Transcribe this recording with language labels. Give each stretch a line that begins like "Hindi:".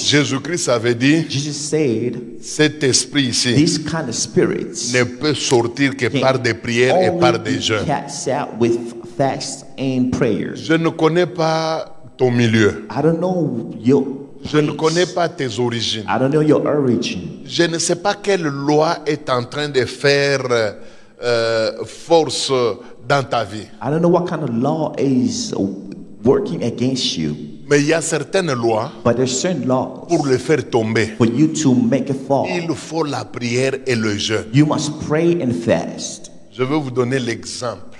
French: Jésus-Christ avait dit,
English: Jesus said,
French: cet esprit ici
English: these kind of spirits
French: ne peut sortir que par des prières et par
English: only
French: des
English: be
French: jeûnes.
English: cast out with fast and prayers.
French: Je ne connais pas ton milieu.
English: I don't know your
French: Je ne
English: place.
French: connais pas tes origines.
English: I don't know your origin.
French: Je ne sais pas quelle loi est en train de faire force dans ta vie.
English: I don't know what kind of law is working against you.
French: Mais il y a certaines lois,
English: But there's certain laws
French: pour les faire tomber,
English: for you to make it fall.
French: il faut la prière et le jeûne.
English: You must pray and fast.
French: Je vais vous donner l'exemple